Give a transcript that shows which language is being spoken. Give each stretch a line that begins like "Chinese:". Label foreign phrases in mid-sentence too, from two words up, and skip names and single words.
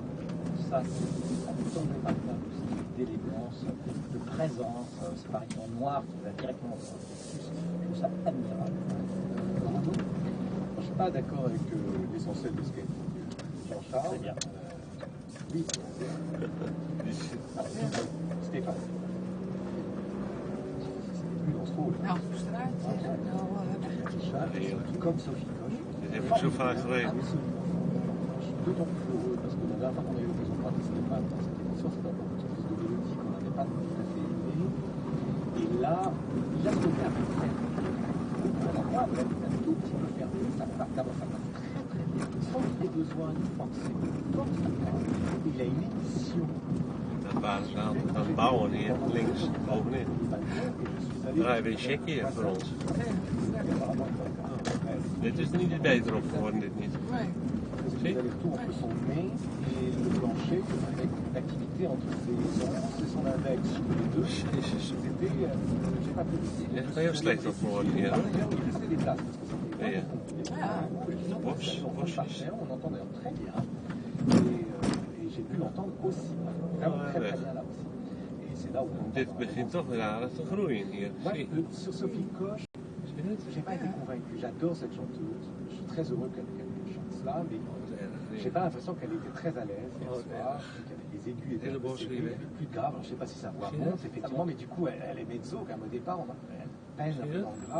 French: Ça, c'est remarquable aussi d'élégance, de présence, cette apparition noire qui va directement dans le textus. Je trouve ça admirable. Je ne suis pas d'accord avec l'essentiel de ce qu'a dit Jean-Charles. Très bien. Oui, Stéphane. C'était plus dans ce rôle.
Dutch: Nou, straat,
French: Comme Sophie Koch.
Dutch: Dat heb ik zo vaak geweest.
French: Je suis d'autant plus heureux parce que la dernière fois qu'on a eu l'occasion de parler de Stéphane dans cette émission, c'était encore quelque chose de mélodie qu'on n'avait pas tout à fait aimé. Et là, il a sauvé à peu près. Alors moi, même un tout petit peu fermé, ça passe très très bien. Sans qu'il ait besoin, une fois que c'est comme ça passe. Il a une émission.
Dutch: Dat waren ze aan het bouwen hier links bovenin. Daar hebben we een checkje voor ons. Dit is niet beter op geworden, dit niet.
French: Les allers-retours entre son nez et le plancher, avec l'activité entre ses onces et son index, les deux. C'était, j'ai pas pu le dire.
Dutch: Ja, heel slecht op geworden hier.
French: Par ailleurs, il restait des places, parce que c'était
Dutch: Ja.
French: on entendait très bien. Et j'ai pu l'entendre aussi, vraiment très très bien là aussi. Et c'est là où on
Dutch: Dit begint toch weer aardig te groeien hier.
French: Moi,
Dutch: Zie.
French: sur Sophie Koch, j'ai pas été convaincu. J'adore cette chanteuse. Je suis très heureux qu'elle chante cela, mais j'ai pas l'impression qu'elle était très à l'aise hier soir. Les aigus étaient un peu serrés, plus grave. Alors, je sais pas si sa voix monte, effectivement, mais du coup, elle est mezzo, quand même, au départ, on a peine un peu dans le grave.